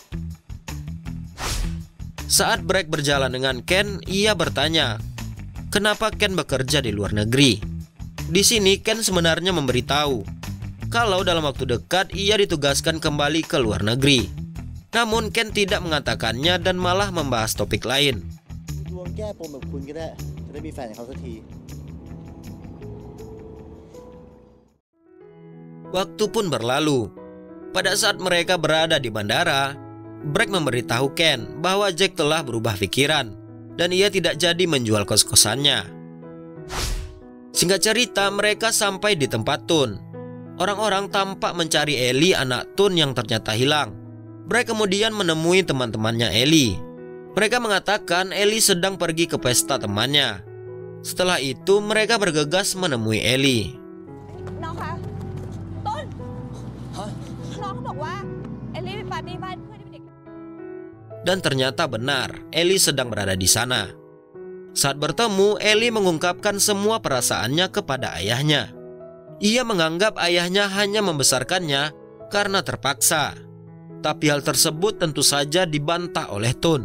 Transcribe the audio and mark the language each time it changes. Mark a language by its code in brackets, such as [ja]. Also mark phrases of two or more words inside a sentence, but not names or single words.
[id] Saat Bragg berjalan dengan Ken, ia bertanya, kenapa Ken bekerja di luar negeri? Di sini Ken sebenarnya memberitahu kalau dalam waktu dekat ia ditugaskan kembali ke luar negeri. Namun Ken tidak mengatakannya dan malah membahas topik lain. [th] ดวงแก้ปมแบบคุณก็ได้จะได้มีแฟนกับเขาสักที [id] Waktu pun berlalu. Pada saat mereka berada di bandara, Bragg memberitahu Ken bahwa Jack telah berubah pikiran dan ia tidak jadi menjual kos-kosannya. Singkat cerita, mereka sampai di tempat Tun. Orang-orang tampak mencari Ellie, anak Tun yang ternyata hilang. Bragg kemudian menemui teman-temannya Ellie. Mereka mengatakan Ellie sedang pergi ke pesta temannya. Setelah itu, mereka bergegas menemui Ellie. [th] น้องคะต้นน้องเขาบอกว่าเอลลี่ไปปาร์ตี้บ้านเพื่อนที่เป็นเด็ก [id] Dan ternyata benar, Ellie sedang berada di sana. Saat bertemu, Ellie mengungkapkan semua perasaannya kepada ayahnya. Ia menganggap ayahnya hanya membesarkannya karena terpaksa. Tapi hal tersebut tentu saja dibantah oleh Tun.